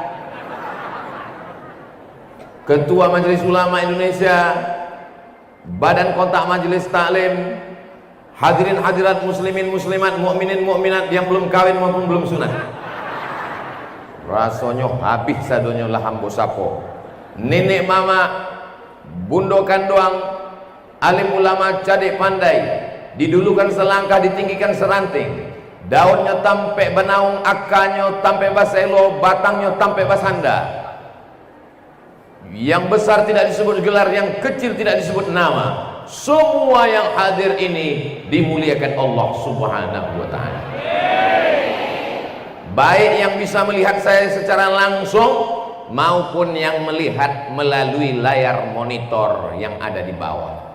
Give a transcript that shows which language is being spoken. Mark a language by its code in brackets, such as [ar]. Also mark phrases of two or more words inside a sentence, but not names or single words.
[id] Ketua Majelis Ulama Indonesia, Badan Kontak Majelis Taklim, hadirin hadirat muslimin muslimat, mukminin mukminat yang belum kawin maupun belum sunat. [min] Rasanya habis sadonya lah hambo sapo. Nenek mama, bundokan doang, alim ulama cadik pandai, didulukan selangkah ditinggikan seranting, daunnya tampe benaung, akarnya tampe baselo, batangnya tampe basanda. [id] Yang besar tidak disebut gelar, yang kecil tidak disebut nama. Semua yang hadir ini dimuliakan Allah [ar] سبحانه وتعالى. [id] Baik yang bisa melihat saya secara langsung maupun yang melihat melalui layar monitor yang ada di bawah.